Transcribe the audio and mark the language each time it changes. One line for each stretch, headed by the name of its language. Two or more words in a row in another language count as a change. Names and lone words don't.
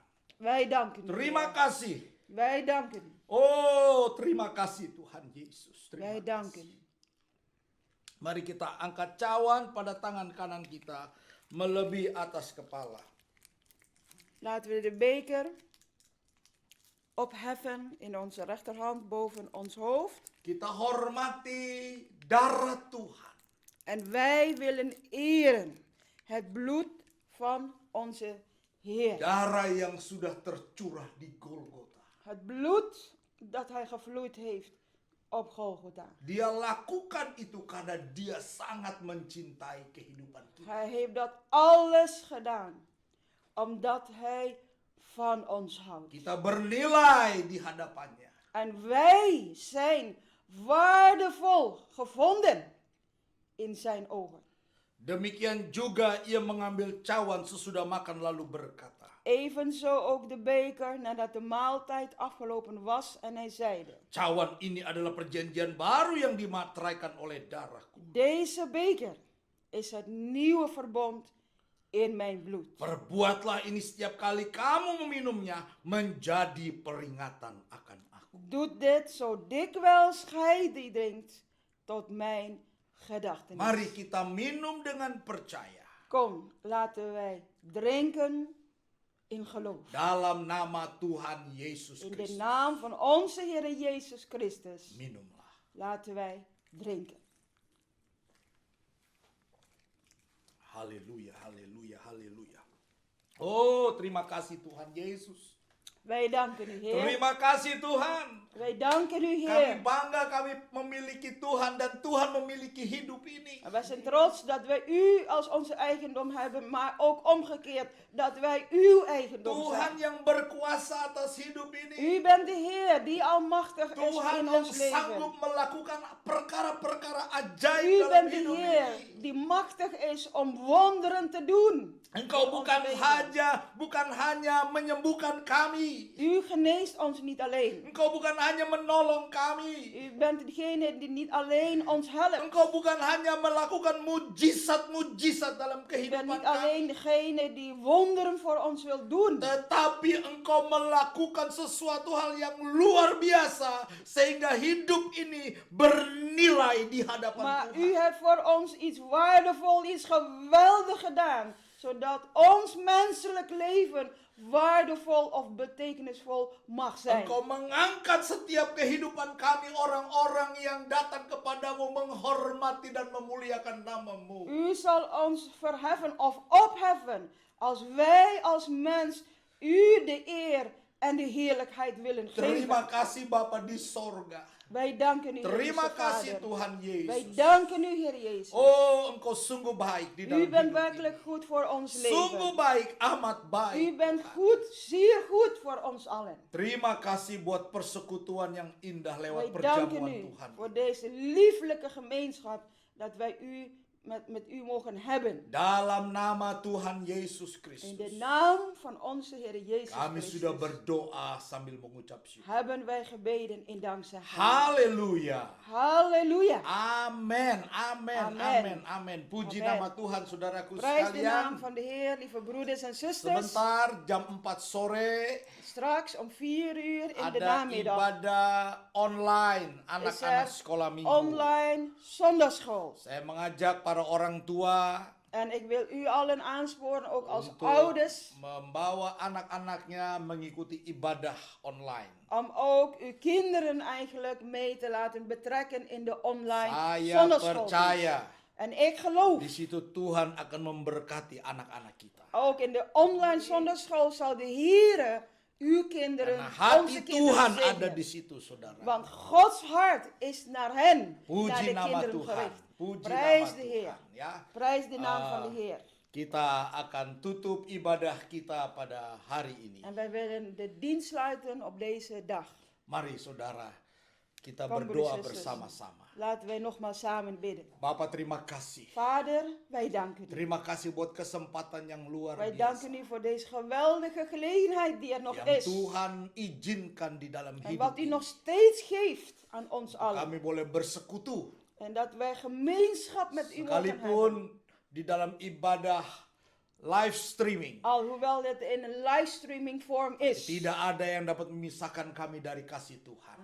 Dutch: Wij danken u.
Indonesian: Terima
Dutch: Heer.
Indonesian: kasih.
Dutch: Wij danken u.
Indonesian: Oh, terima kasih Tuhan Yesus. Terima
Dutch: Wij danken
Indonesian: kasih.
Dutch: u.
Indonesian: Mari kita angkat cawan pada tangan kanan kita melebihi atas kepala.
Dutch: Laten we de beker opheffen in onze rechterhand boven ons hoofd.
Indonesian: Kita hormati darah Tuhan.
Dutch: En wij willen eren het bloed van onze Heer.
Indonesian: Darah yang sudah tercurah di Golgota.
Dutch: Het bloed dat hij gevloeid heeft op Golgotha.
Indonesian: Dia lakukan itu karena dia sangat mencintai kehidupan kita.
Dutch: Hij heeft dat alles gedaan omdat hij van ons houdt.
Indonesian: Kita bernilai di hadapannya.
Dutch: En wij zijn waardevol gevonden in zijn ogen.
Indonesian: Demikian juga ia mengambil cawan sesudah makan lalu berkata.
Dutch: Evenzo ook de beker nadat de maaltijd afgelopen was en hij zeide:
Indonesian: Cawan ini adalah perjanjian baru yang dimateraikan oleh darahku.
Dutch: Deze beker is het nieuwe verbond in mijn bloed.
Indonesian: Perbuatlah ini setiap kali kamu meminumnya menjadi peringatan akan aku.
Dutch: Doet dit zo dikwijls gij die drinkt tot mijn gedachtenis.
Indonesian: Mari kita minum dengan percaya.
Dutch: Kom, laten wij drinken in geloof.
Indonesian: Dalam nama Tuhan Yesus
Dutch: In de
Indonesian: Kristus.
Dutch: naam van onze Heer Jezus Christus.
Indonesian: Minumlah.
Dutch: Laten wij drinken.
Indonesian: Haleluya, haleluya, haleluya. Oh, terima kasih Tuhan Yesus.
Dutch: Wij danken u, Heer.
Indonesian: Terima kasih Tuhan.
Dutch: Wij danken u,
Indonesian: Kami
Dutch: Heer.
Indonesian: bangga kami memiliki Tuhan dan Tuhan memiliki hidup ini.
Dutch: En wij zijn trots dat wij u als onze eigendom hebben, maar ook omgekeerd dat wij uw eigendom
Indonesian: Tuhan
Dutch: zijn.
Indonesian: yang berkuasa atas hidup ini.
Dutch: U bent de Heer die almachtig is
Indonesian: Tuhan
Dutch: in
Indonesian: yang
Dutch: ons leven.
Indonesian: sanggup melakukan perkara-perkara ajaib
Dutch: U
Indonesian: dalam
Dutch: bent de
Indonesian: hidup
Dutch: Heer
Indonesian: ini.
Dutch: die machtig is om wonderen te doen.
Indonesian: Engkau
Dutch: in ons
Indonesian: bukan
Dutch: leven.
Indonesian: bukan hanya menyembuhkan kami.
Dutch: U geneest ons niet alleen.
Indonesian: Engkau bukan hanya menolong kami.
Dutch: U bent degene die niet alleen ons helpt.
Indonesian: Engkau bukan hanya melakukan mujizat-mujizat dalam
Dutch: U bent
Indonesian: kehidupan
Dutch: niet
Indonesian: kami.
Dutch: alleen degene die wonderen voor ons wil doen.
Indonesian: Tetapi engkau melakukan sesuatu hal yang luar biasa sehingga hidup ini bernilai di hadapan
Dutch: Maar
Indonesian: Tuhan.
Dutch: u hebt voor ons iets waardevol, iets geweldig gedaan. Zodat ons menselijk leven waardevol of betekenisvol mag zijn.
Indonesian: Engkau mengangkat setiap kehidupan kami, orang-orang yang datang kepadamu menghormati dan memuliakan namamu.
Dutch: U zal ons verheffen of opheffen als wij als mens u de eer en de heerlijkheid willen
Indonesian: Terima
Dutch: geven.
Indonesian: kasih Bapa di sorga.
Dutch: Wij danken u,
Indonesian: Terima
Dutch: Hemelse
Indonesian: kasih
Dutch: Vader.
Indonesian: Tuhan
Dutch: Wij
Indonesian: Yesus.
Dutch: danken u, Heer Jezus.
Indonesian: Oh, engkau sungguh baik di dalam
Dutch: U bent
Indonesian: hidup
Dutch: werkelijk
Indonesian: ini.
Dutch: goed voor ons
Indonesian: Sungguh
Dutch: leven.
Indonesian: baik, amat baik.
Dutch: U bent
Indonesian: Tuhan.
Dutch: goed, zeer goed voor ons allen.
Indonesian: Terima kasih buat persekutuan yang indah lewat
Dutch: Wij danken
Indonesian: perjamuan
Dutch: u
Indonesian: Tuhan.
Dutch: voor deze lieflijke gemeenschap dat wij u met u mogen hebben.
Indonesian: Dalam nama Tuhan Yesus
Dutch: In
Indonesian: Kristus.
Dutch: de naam van onze Heer Jezus
Indonesian: Kami sudah
Dutch: Christus
Indonesian: berdoa sambil mengucap syukur.
Dutch: hebben wij gebeden in dankzegging.
Indonesian: Haleluya.
Dutch: Halleluja.
Indonesian: Amin, amin,
Dutch: Amen.
Indonesian: amin, amin. Puji
Dutch: Amen.
Indonesian: nama Tuhan, saudaraku
Dutch: Prijs de naam
Indonesian: sekalian.
Dutch: van de Heer, lieve broeders en zusters.
Indonesian: Sebentar, jam 4 sore,
Dutch: Straks om 4 uur in de
Indonesian: ada
Dutch: namiddag
Indonesian: ibadah online
Dutch: is
Indonesian: anak-anak
Dutch: er
Indonesian: sekolah minggu.
Dutch: online zondagschool.
Indonesian: Saya mengajak para orang tua
Dutch: En ik wil u allen aansporen, ook als
Indonesian: untuk
Dutch: ouders,
Indonesian: membawa anak-anaknya mengikuti ibadah online.
Dutch: om ook uw kinderen eigenlijk mee te laten betrekken in de online
Indonesian: Saya
Dutch: zondagschool.
Indonesian: percaya
Dutch: En ik geloof,
Indonesian: Di situ Tuhan akan memberkati anak-anak kita.
Dutch: ook in de online zondagschool zal de Heer uw kinderen,
Indonesian: Karena
Dutch: onze
Indonesian: hati
Dutch: kinderen
Indonesian: Tuhan ada
Dutch: zegenen.
Indonesian: di situ, saudara.
Dutch: Want Gods hart is naar hen, naar
Indonesian: Puji
Dutch: de
Indonesian: nama
Dutch: kinderen
Indonesian: Tuhan.
Dutch: gericht.
Indonesian: Puji
Dutch: Prijs
Indonesian: nama
Dutch: de Heer.
Indonesian: Tuhan. Ya.
Dutch: Prijs de naam van de Heer.
Indonesian: Kita akan tutup ibadah kita pada hari ini.
Dutch: En wij willen de dienst sluiten op deze dag.
Indonesian: Mari saudara, kita
Dutch: Kom,
Indonesian: berdoa
Dutch: broeders en zussen.
Indonesian: bersama-sama.
Dutch: Laten wij nogmaals samen bidden.
Indonesian: Bapak terima kasih.
Dutch: Vader, wij danken u.
Indonesian: Terima kasih buat kesempatan yang luar
Dutch: Wij
Indonesian: biasa.
Dutch: danken u voor deze geweldige gelegenheid die er nog
Indonesian: Yang
Dutch: is.
Indonesian: Tuhan izinkan di dalam
Dutch: En
Indonesian: hidup
Dutch: wat u
Indonesian: ini.
Dutch: nog steeds geeft aan ons allen.
Indonesian: Kami boleh bersekutu.
Dutch: En dat wij gemeenschap met u mogen hebben.
Indonesian: Sekalipun di dalam ibadah
English: live streaming.
Dutch: Alhoewel het in een livestreaming vorm is.
Indonesian: Tidak ada yang dapat memisahkan kami dari kasih Tuhan.